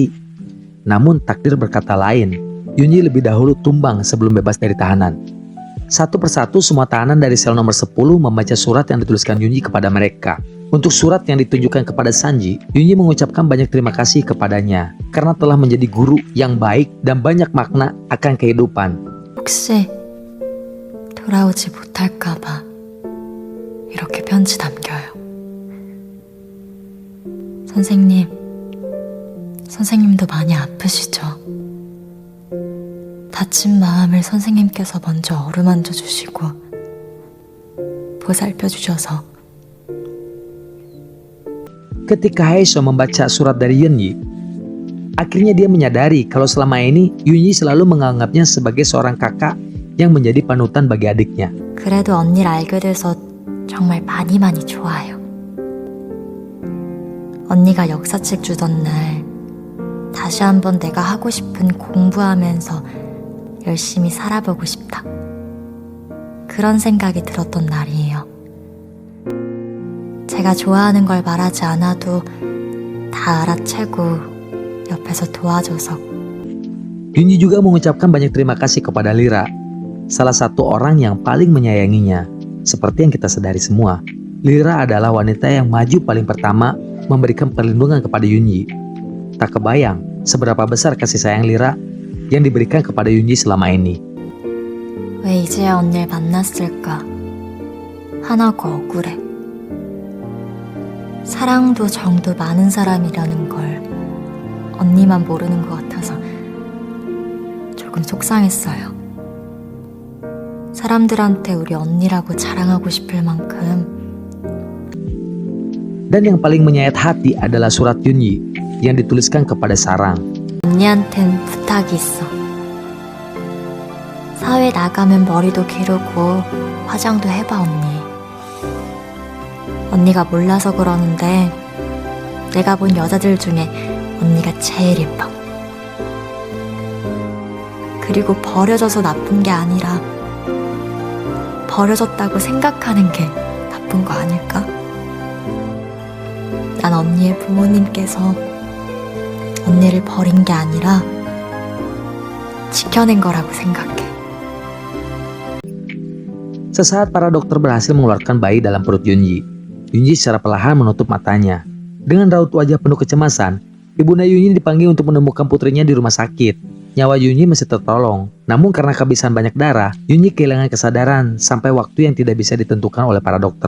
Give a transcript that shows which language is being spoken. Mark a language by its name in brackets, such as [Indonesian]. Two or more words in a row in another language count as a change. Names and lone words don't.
[Indonesian] Namun takdir berkata lain, Yunyi lebih dahulu tumbang sebelum bebas dari tahanan. Satu persatu semua tahanan dari sel nomor 10 membaca surat yang dituliskan Yunyi kepada mereka. Untuk surat yang ditujukan kepada Sanji, Yunyi mengucapkan banyak terima kasih kepadanya karena telah menjadi guru yang baik dan banyak makna akan kehidupan. [Korean] 혹시 돌아오지 못할까봐 이렇게 편지 남겨요. 선생님도 많이 아프시죠? 다친 마음을 선생님께서 먼저 어루만져 주시고 보살펴 주셔서. [Indonesian] Ketika Haesho membaca surat dari Yunyi, akhirnya dia menyadari kalau selama ini Yunyi selalu menganggapnya sebagai seorang kakak yang menjadi panutan bagi adiknya. [Korean] 그래도 언니를 알게 돼서 정말 많이 좋아요. 언니가 역사책 주던 날 다시 한번 내가 하고 싶은 공부하면서 열심히 살아보고 싶다. 그런 생각이 들었던 날이에요. 제가 좋아하는 걸 말하지 않아도 다 알아채고 옆에서 도와줘서. [Indonesian] Yunyi juga mengucapkan banyak terima kasih kepada Lira, salah satu orang yang paling menyayanginya. Seperti yang kita sadari semua, Lira adalah wanita yang maju paling pertama memberikan perlindungan kepada Yunyi. Tak kebayang seberapa besar kasih sayang Lira yang diberikan kepada Yunyi selama ini. [Korean] 왜 이제야 언니를 만났을까? 하나고 억울해. 사랑도 정도 많은 사람이라는 걸 언니만 모르는 것 같아서 조금 속상했어요. 사람들한테 우리 언니라고 자랑하고 싶을 만큼. [Indonesian] Dan yang paling menyayat hati adalah surat Yunyi yang dituliskan kepada Sarang. [Korean] 언니한텐 부탁이 있어. 사회 나가면 머리도 기르고 화장도 해봐, 언니. 언니가 몰라서 그러는데 내가 본 여자들 중에 언니가 제일 예뻐. 그리고 버려져서 나쁜 게 아니라 버려졌다고 생각하는 게 나쁜 거 아닐까? 난 언니의 부모님께서 언니를 버린 게 아니라 지켜낸 거라고 생각해. [Indonesian] Sesaat para dokter berhasil mengeluarkan bayi dalam perut Yunji. Yunji secara perlahan menutup matanya. Dengan raut wajah penuh kecemasan, Ibunda Yunji dipanggil untuk menemukan putrinya di rumah sakit. Nyawa Yunji masih tertolong, namun karena kehabisan banyak darah, Yunji kehilangan kesadaran sampai waktu yang tidak bisa ditentukan oleh para dokter.